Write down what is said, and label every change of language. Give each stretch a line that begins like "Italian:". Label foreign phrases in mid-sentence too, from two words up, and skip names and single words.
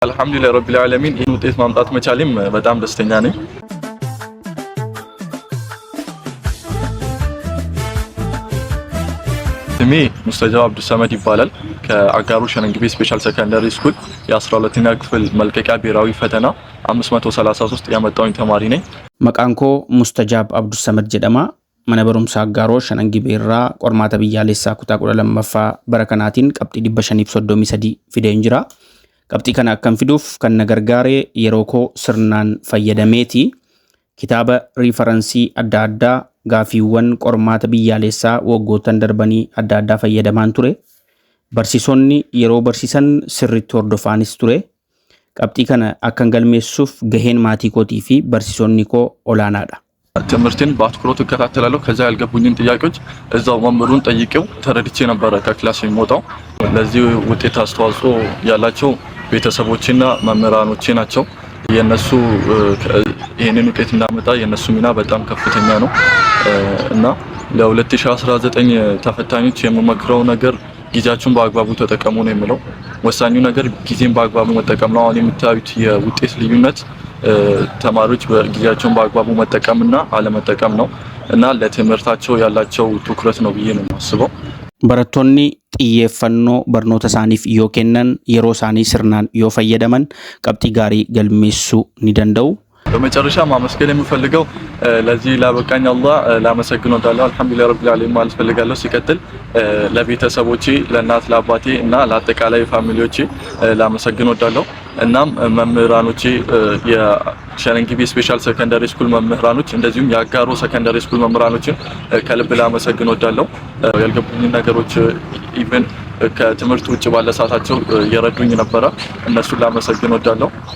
Amharic: አልሐምዱሊላህ ረቢል ዓለሚን ይህን ውጤት ማምጣት መቻሌም በጣም ደስተኛ ነኝ። ስሜ ሙስተጃብ አብዱሰመድ ይባላል። ከአጋሩ ሸነንግቤ ስፔሻል ሰከንደሪ ስኩል የ12ኛ ክፍል መልቀቂያ ብሔራዊ ፈተና 533 ያመጣሁኝ ተማሪ ነኝ።
Oromo: መቃንኮ ሙስተጃብ አብዱሰመድ ጀደማ mana barumsa አጋሮ ሸነንግቤ irraa qormaata biyyaalessaa kutaa 12ffaa bara kanaatiin qabxii 533 fidee jira. Qabxii kana akkam fiduuf kan na gargaare yeroo koo sirnaan fayyadameeti. Kitaaba riifaransii adda addaa gaafiiwwan qormaata biyyaalessaa waggootan darbanii adda addaa fayyadamaan ture. Barsiisonni yeroo barsiisan sirriitti hordofaanis ture. Qabxii kana akkan galmeessuuf gaheen maatii kootii fi barsiisonni koo olaanaadha.
Amharic: ትምህርቴን በአትኩሮት እከታተላለሁ። ከዛ ያልገቡኝን ጥያቄዎች እዛው መምህሩን ጠይቄው ተረድቼ ነበር ከክላስ የሚወጣው። ለዚህ ውጤት አስተዋጽኦ ያላቸው ቤተሰቦቼና መምህራኖቼ ናቸው። የነሱ ይሄንን ውጤት እንዳመጣ የነሱ ሚና በጣም ከፍተኛ ነው እና ለ2019 ተፈታኞች የምመክረው ነገር ጊዜያችሁን በአግባቡ ተጠቀሙ ነው የሚለው። ወሳኙ ነገር ጊዜን በአግባቡ መጠቀም ነው። አሁን የምታዩት የውጤት ልዩነት ተማሪዎች በጊዜያቸውን በአግባቡ መጠቀምና አለመጠቀም ነው እና ለትምህርታቸው ያላቸው ትኩረት ነው ብዬ ነው የማስበው።
Oromo: በረቶኒ xiyyeeffannoo barnoota isaaniif yoo kennan yeroo isaanii sirnaan yoo fayyadaman qabxii gaarii galmeessuu ni danda'u.
Amharic: በመጨረሻ ማመስገን የምፈልገው ለዚህ ላበቃኝ አላህ ላመሰግነው እወዳለሁ። አልሐምዱሊላህ ረቢል ዓለሚን ማለት ፈልጋለሁ። ሲቀጥል ለቤተሰቦቼ ለእናት ለአባቴ እና ለአጠቃላይ ፋሚሊዎቼ ላመሰግነው እወዳለሁ። እናም መምህራኖቼ የሸነንግቤ ስፔሻል ሰከንደሪ ስኩል መምህራኖች እንደዚሁም የአጋሮ ሰከንደሪ ስኩል መምህራኖችን ከልብ ላመሰግነው እወዳለሁ። ያልገቡኝ ነገሮች ኢቭን ከትምህርት ውጭ ባለ ሰዓታቸው የረዱኝ ነበረ። እነሱን ላመሰግነው እወዳለሁ።